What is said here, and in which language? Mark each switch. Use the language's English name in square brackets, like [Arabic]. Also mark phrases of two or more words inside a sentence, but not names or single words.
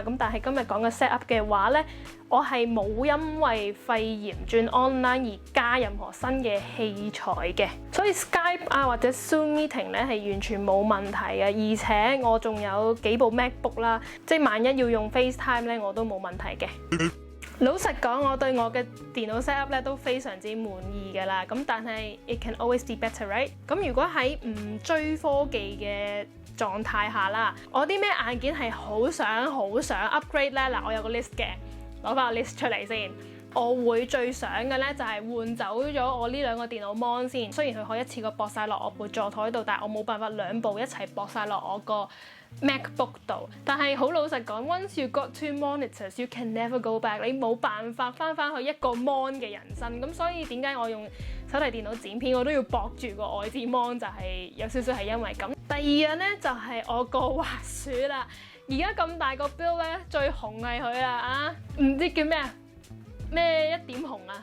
[Cantonese] 咁但係今日講嘅 set up 嘅話咧，我係冇因為肺炎轉 online 而加任何新嘅器材嘅，所以 Skype 啊或者 Zoom meeting 咧係完全冇問題嘅。而且我仲有幾部 MacBook 啦，即係萬一要用 FaceTime 咧我都冇問題嘅。老實講，我對我嘅電腦 setup 咧都非常之滿意㗎啦。咁但係 [English] it can always be better, right？ [Cantonese] 咁如果喺唔追科技嘅狀態下啦，我啲咩硬件係好想 upgrade 咧？嗱，我有個 list 嘅，攞翻個 list 出嚟先。我會最想嘅咧就係換走咗我呢2個電腦 mon 先。雖然佢可以一次過駁晒落我部座台度，但係我冇辦法2部一齊駁晒落我個 MacBook 度。但係好老實講 [English] ，once you got 2 monitors, you can never go back。 [Cantonese] 你冇辦法翻去一個 mon 嘅人生。咁所以點解我用手提電腦剪片，我都要駁住個外置 mon， 就係有少少係因為咁。第二樣咧就係我個滑鼠啦。而家咁大個 build 咧，最紅係佢啦啊！唔知叫咩一點紅啊？